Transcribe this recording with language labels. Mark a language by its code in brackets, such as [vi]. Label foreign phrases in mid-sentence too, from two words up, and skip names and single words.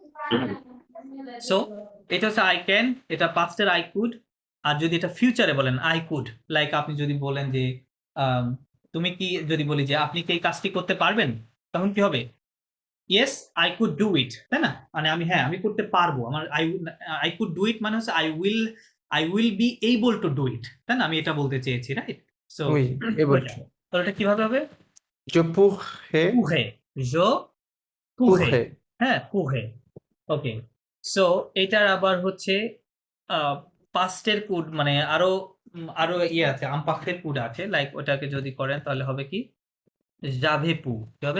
[bn] সো এটা হচ্ছে [en] I can, [bn] এটা পাস্টের [en] I could. [bn] আর যদি এটা ফিউচারে বলেন [en] I could, [bn] লাইক আপনি যদি বলেন যে তুমি কি, যদি বলি যে আপনি কি এই কাজটি করতে পারবেন, তখন কি হবে? [en] yes I could do it, [bn] তাই না? মানে আমি হ্যাঁ আমি করতে পারবো। আমার [en] I could do it [bn] মানে হচ্ছে [en] I will be able to do it, [bn] তাই না? আমি এটা বলতে চেয়েছি, রাইট? সো [en] Oui, able [bn] ওইটা। [en] to. [bn] তো এটা কিভাবে হবে? [fr] Je pourrais, pourrais, je pourrais, pourrais. [bn] হ্যাঁ পুহে। ওকে। সো এটার আবার হচ্ছে পাস্টের কুড মানে আরো ইয়ে আছে, আমপাক্ষের কুড আছে। লাইক ওটাকে যদি করেন তাহলে হবে কি? জাভেপু। কি হবে?